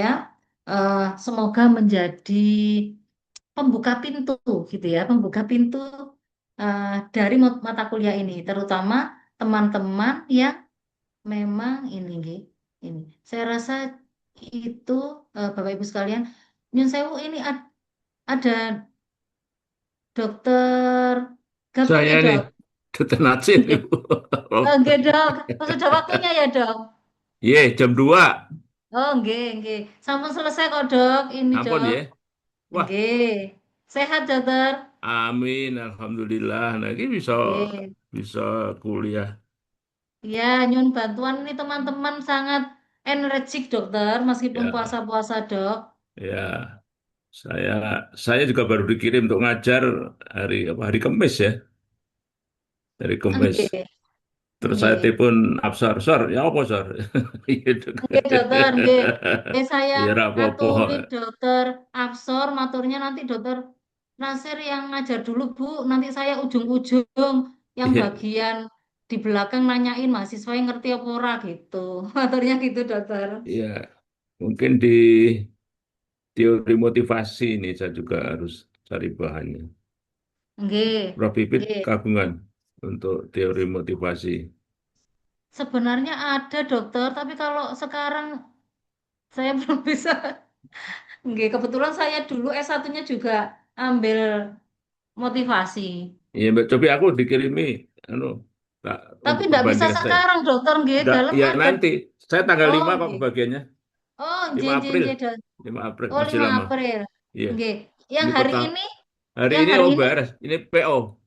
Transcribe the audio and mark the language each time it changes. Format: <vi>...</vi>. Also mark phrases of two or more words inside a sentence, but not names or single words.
<id>Semoga menjadi pembuka pintu gitu ya, pembuka pintu dari mata kuliah ini, terutama teman-teman yang memang ini, nggih, ini. Saya rasa itu Bapak Ibu sekalian, Nyun Sewu ini ada dokter Gapung Saya ya nih, dok? Dokter Natsir, Nggih. Ibu. Oh, Nggih dok, oh, sudah waktunya ya dok? Iya, jam 2. Oh nggih, nggih. Sampun selesai kok dok, ini Ampun dok. ya. Wah, Nggih. Sehat dokter? amin, alhamdulillah. Nah, ini bisa Nggih. bisa kuliah. Ya, nyun bantuan ini teman-teman sangat energik dokter, meskipun Ya, puasa-puasa dok. ya. Saya saya juga baru dikirim untuk ngajar hari Kamis ya, hari Kamis. Nggih, Terus saya nggih. telepon Absar, Sar, ya apa Sar? Gitu. Nggih dokter, nggih. Saya</id> <jv>Ya ora apa-apa.</jv> <id>aturi dokter Absor, maturnya nanti dokter Nasir yang ngajar dulu Bu, nanti saya ujung-ujung yang Iya, bagian di belakang nanyain mahasiswa yang ngerti apa ora gitu. Maturnya gitu dokter. iya. Mungkin di teori motivasi ini saya juga harus cari bahannya. Nggih, Prof. Pipit nggih. kagungan untuk teori motivasi. Sebenarnya ada dokter, tapi kalau sekarang saya belum bisa. Nggih, kebetulan saya dulu S1-nya juga ambil motivasi.</id> <jv>Iya, Mbak Cobi aku dikirimi anu tak</jv> <id>Tapi untuk tidak bisa perbandingan saya. sekarang, dokter. Nggih, Enggak, dalam ya ada. nanti. Saya tanggal Oh, 5 kok nggih. kebagiannya. Oh, 5 nggih, nggih, April. nggih, dok. 5 April Oh, masih 5 lama. April. Iya. Nggih. Yang Ini hari pertama ini, hari yang ini hari oh ini, beres. Ini PO.</id>